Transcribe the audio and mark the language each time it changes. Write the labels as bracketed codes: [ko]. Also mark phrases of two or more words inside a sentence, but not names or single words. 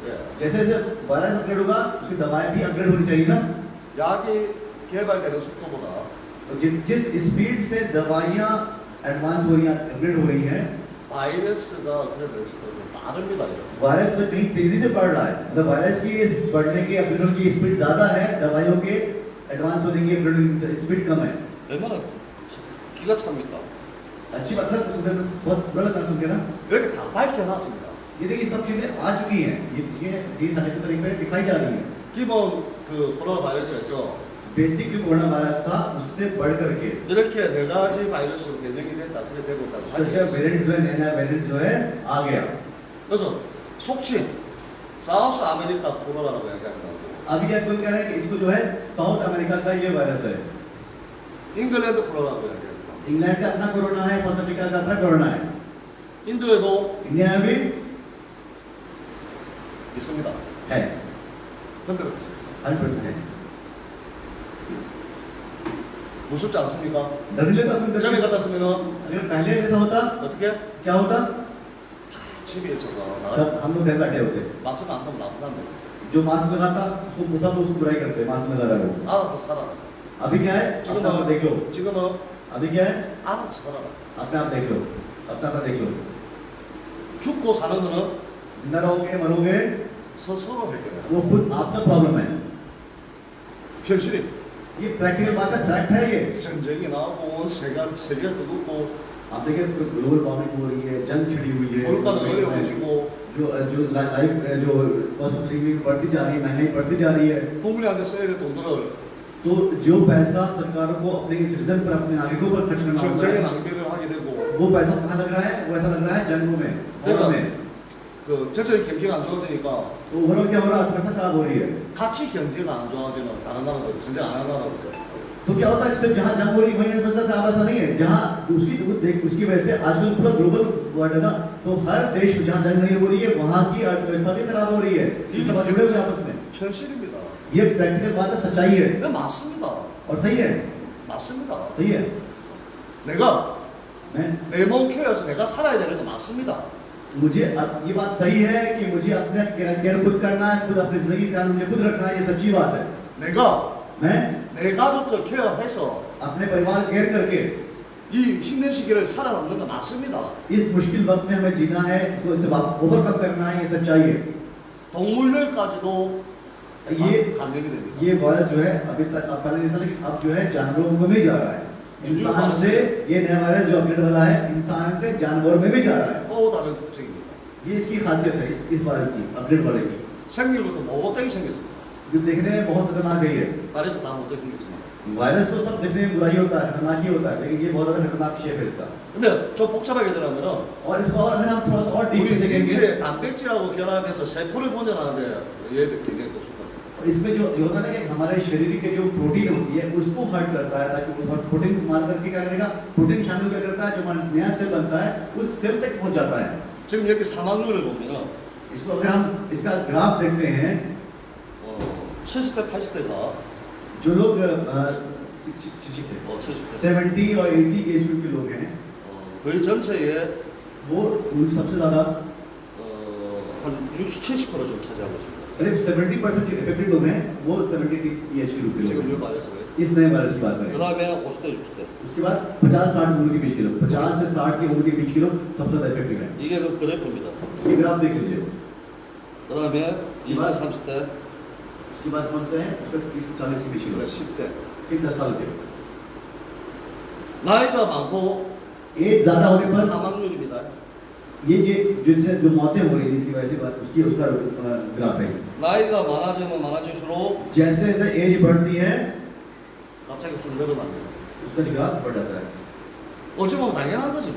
[hi] जैसे जैसे वायरस अपग्रेड होगा उसकी दवाएं भी अपग्रेड होनी चाहिए ना। [ko] 약이 개발되는 속도보다 [hi] तो जिस स्पीड से दवाइयाँ एडवांस हो रही हैं, अपग्रेड हो रही हैं, [ko] 바이러스가 업그레이드 속도가 빠릅니다. [hi] वायरस से कहीं तेजी से बढ़ रहा है। मतलब वायरस की इस बढ़ने की अपग्रेड की स्पीड ज्यादा है, दवाइयों के एडवांस होने की [en] upgrade speed [hi] कम है। [ko] 얼마나 기가 찹니까? [hi] अच्छी बात है, सुनकर बहुत बुरा लगा सुन के ना। [ko] 이렇게 다 밝혀놨습니다. [hi] ये देखिए सब चीजें आ चुकी हैं, ये चीज अच्छे तरीके से दिखाई जा रही है। [ko] 기본 그 코로나 바이러스에서 [hi] बेसिक जो कोरोना वायरस था उससे बढ़ करके [ko] 이렇게 네 가지 바이러스로 변형이 됐다, 그래 되고 있다고 [hi] उसका [ko] 밝혀졌어요. [hi] वेरिएंट जो है, नया वेरिएंट जो है आ गया। [ko] 그래서 속칭 사우스 아메리카 코로나라고 얘기하는 거고 [hi] अभी क्या कोई कह रहा है कि इसको जो है साउथ अमेरिका का ये वायरस है, [ko] 잉글랜드 코로나라고 얘기하는 거 [hi] इंग्लैंड का अपना कोरोना है, साउथ अफ्रीका का अपना कोरोना है, [ko] 인도에도 [hi] इंडिया में भी [ko] 있습니다. [hi] है, [ko] 흔들고 있어요. [hi] 100% है। [ko] 무섭지 않습니까? [hi] डर नहीं लगता सुनकर? [ko] 전에 같았으면은 [hi] अगर पहले ऐसा होता [ko] 어떻게? [hi] क्या होता? [ko] 집에 있어서 [hi] सब हम लोग घर बैठे होते, [ko] 마스크 안 쓰면 나쁜 사람들 [hi] जो मास्क लगाता उसको सब उसको बुराई करते, मास्क लगा रहा है वो। [ko] 알아서 살아라. [hi] अभी क्या है? अपना आप देख लो। [ko] 지금은 [hi] अभी क्या है? [ko] 알아서 살아라. [hi] अपना आप देख लो, अपना अपना देख लो। [ko] 죽고 사는 거는 [hi] जिंदा रहोगे मरोगे [ko] 스스로 해결해라. [hi] वो खुद आपका प्रॉब्लम है। [ko] 현실이 [hi] ये प्रैक्टिकल बात है, फैक्ट है ये। [ko] 전쟁이 나오고 세계 뜨겁고 [hi] आप देखिए [en] global warming [hi] हो रही है, जंग छिड़ी हुई है, [ko] 물가는 어려워지고 [hi] जो लाइफ जो [en] cost of living [hi] बढ़ती जा रही है, महंगाई बढ़ती जा रही है, [ko] 국민한테 써야 될 돈들을 [hi] तो जो पैसा सरकारों को अपने सिटीजन पर, अपने नागरिकों पर खर्च करना होता [ko] 전쟁에 [hi] है, [ko] 낭비를 하게 되고 [hi] वो पैसा कहाँ लग रहा है? वो ऐसा लग रहा है जंगों में, वॉर में। [ko] 그 전체적인 경기가 안 좋아지니까 [hi] तो ओवरऑल क्या हो रहा है? अर्थव्यवस्था खराब हो रही है। [ko] 같이 경제가 안 좋아지는 다른 나라들, 전쟁 안 하는 나라들 [hi] तो क्या होता है कि सिर्फ जहाँ जंग हो रही है वहीं अर्थव्यवस्था खराब, ऐसा नहीं है। जहाँ उसकी वजह से आजकल पूरा [en] global world [hi] है ना, तो हर देश में जहाँ जंग नहीं हो रही है वहाँ की अर्थव्यवस्था भी खराब हो रही है। ये सब जुड़े हुए हैं आपस में। [ko] 현실입니다. [hi] ये प्रैक्टिकल बात है, सच्चाई है [ko] 네, 맞습니다. [hi] और सही है, [ko] 맞습니다. [hi] सही है। [ko] 내가 [hi] मैं [ko] 내 몸 케어해서 내가 살아야 되는 거 맞습니다. [hi] मुझे अब ये बात सही है कि मुझे अपने केयर खुद करना है, खुद अपनी जिंदगी का मुझे खुद रखना है, ये सच्ची बात है। [ko] 내가 [hi] मैं [ko] 내 가족들 케어해서 [hi] अपने परिवार केयर करके [ko] 이 힘든 시기를 살아남는 거 맞습니다. [hi] इस मुश्किल वक्त में हमें जीना है, इसको इससे ओवरकम करना है, ये सच्चाई है। [ko] 동물들까지도 [hi] ये [ko] 감염이 됩니다. [hi] ये वायरस जो है अभी तक अब पहले नहीं था, लेकिन अब जो है जानवरों को भी जा रहा है। इंसान से ये नया वायरस जो अपडेट वाला है इंसान से जानवर में भी जा रहा है। [ko] 또 다른 특징입니다. [hi] ये इसकी खासियत है इस वायरस की अपडेट वाले की, [ko] 생긴 것도 못되게 생겼습니다. [hi] जो देखने में बहुत खतरनाक है। ये [ko] 발에서 다 못되게 생겼지만. [hi] वायरस तो सब देखने में बुरा ही होता है, खतरनाक ही होता है, लेकिन ये बहुत ज्यादा खतरनाक शेप है इसका। [ko] 근데 좀 복잡하게 들어가면은 [hi] और इसको और अगर हम थोड़ा सा और डीप [ko] 우리 [hi] में देखेंगे, [ko] 인체 단백질하고 결합해서 세포를 번져나가는데 얘들 굉장히 또 좋다. [hi] इसमें जो ये होता है ना कि हमारे शरीर के जो प्रोटीन होती है उसको हर्ट करता है, ताकि वो प्रोटीन को मार करके क्या करेगा, प्रोटीन शामिल क्या करता है, जो हमारा नया सेल बनता है उस सेल तक पहुंच जाता है। [ko] 지금 이렇게 사망률을 보면은 [hi] इसको अगर हम इसका ग्राफ देखते हैं, [ko] 70대 80대가 [hi] जो लोग [ko] 70대 [hi] 70 और 80 के [en] age group [hi] के लोग हैं, [ko] 거의 전체의 [hi] वो सबसे ज्यादा [ko] 한 60-70% 좀 차지하고 있습니다. [hi] करीब 70% जो इफेक्टेड लोग हैं वो 70 एज के ग्रुप के लोग [ko] 지금 [hi] हैं। [ko] 이 바이러스고요. [hi] इस नए वायरस की बात करें, [ko] 그다음에 50대 60대. [hi] उसके बाद 50-60 उम्र के बीच के लोग, 50 से 60 की उम्र के बीच के लोग सबसे ज्यादा इफेक्टिव है। [ko] 이게 그 그래프입니다. [hi] ये ग्राफ देख लीजिए। [ko] 그다음에 20대 30대, [hi] उसके बाद कौन सा है, उसका 30-40 के बीच के लोग, [ko] 10대. [hi] फिर 10 साल के। [ko] 나이가 많고 [hi] एज ज्यादा होने पर [ko] 사망률입니다. [hi] ये जिनसे जो मौतें हो रही है इसकी वजह से उसकी उसका ग्राफ है। [ko] 나이가 많아지면 많아질수록 [hi] जैसे जैसे एज बढ़ती है [ko] 갑자기 확 늘어납니다. [hi] उसका ग्राफ बढ़ जाता है। [ko] 어찌 보면 당연한 거지 뭐.